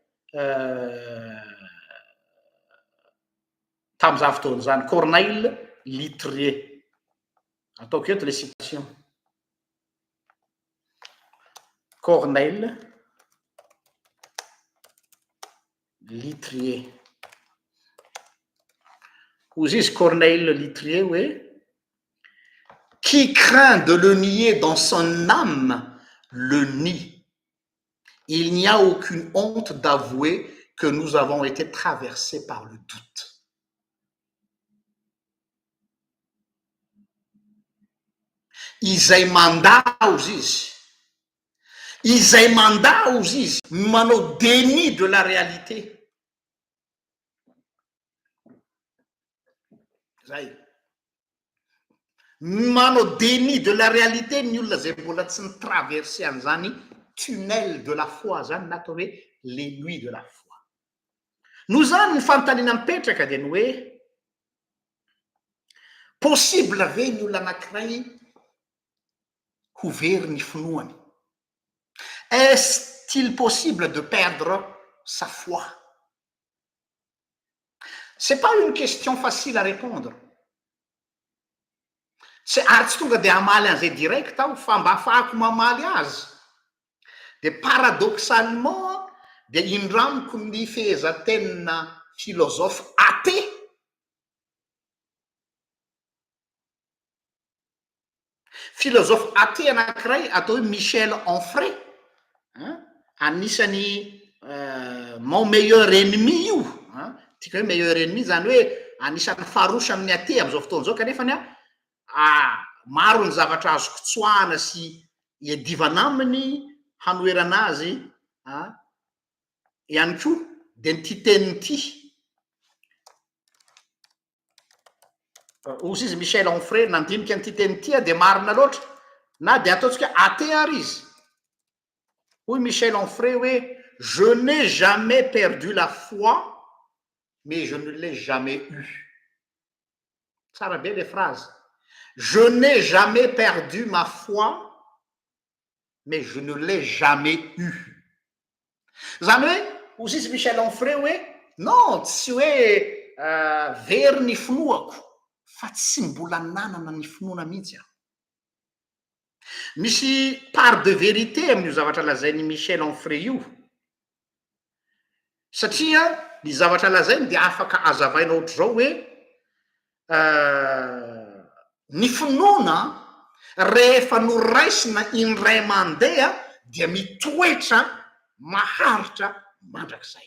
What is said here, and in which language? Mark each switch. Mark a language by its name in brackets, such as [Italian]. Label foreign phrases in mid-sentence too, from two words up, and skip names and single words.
[Malagasy] tam'izany fotoana zany [French] Corneille Littré [Malagasy] ataoko eto [French] le citation Corneille Littré [Malagasy] ozy izy [French] Corneille Littré ouais qui craint de le nier dans son âme le nie. Il n'y a aucune honte d'avouer que nous avons été traversés par le doute. [Malagasy] Izay mandao izy manao [French] déni de la réalité [Malagasy] zay manao [French] déni de la réalité [Malagasy] ny olona zay mbola tsy nitraverse an'izany [French] tunnel de la foi [Malagasy] zany na atao hoe [French] les nuits de la foi [Malagasy] no zany ny fanontaniana mipetraka de ny hoe possible ve ny olona anankiray ho very ny finoany [French] est-il possible de perdre sa foi? C'est pas une question facile à répondre. [Malagasy] Ary tsy tonga de hamaly an'izay direct aho fa mba ahafahako mamaly azy de paradoxalement de indramiko ny fehezantenina [French] philosophe athée philosophe athée [Malagasy] anankiray atao hoe Michel Onfray anisany [French] mon meilleur ennemi [Malagasy] io tika hoe [French] meilleur ennemi [Malagasy] zany hoe anisany farosa amin'ny athée am'izao fotoana zao kanefany maro ny zavatra azoko tsoahana sy iadivana aminy hanoerana azy ihany koa de ny ty teniny ty ozy izy Michel Onfray nandinika ny ty teniny ty de marina loatra na de ataotsika athée ary izy hoy Michel Onfray hoe [French] je n'ai jamais perdu la foi mais je ne l'ai jamais eu. [Malagasy] Tsara be [French] les phrases. Je n'ai jamais perdu ma foi mais je ne l'ai jamais eu. [Malagasy] Zany hoe ozy izy Michel Onfray hoe non tsy hoe very ny finoako fa tsy mbola nanana ny finoana mihitsy aho. Misy [French] part de vérité [Malagasy] amin'io zavatra lazainy Michel Onfray io satria ny zavatra lazainy de afaka azavaina ohatra zao hoe ny finoana rehefa noraisina indray mandeha dia mitoetra maharitra mandrakizay.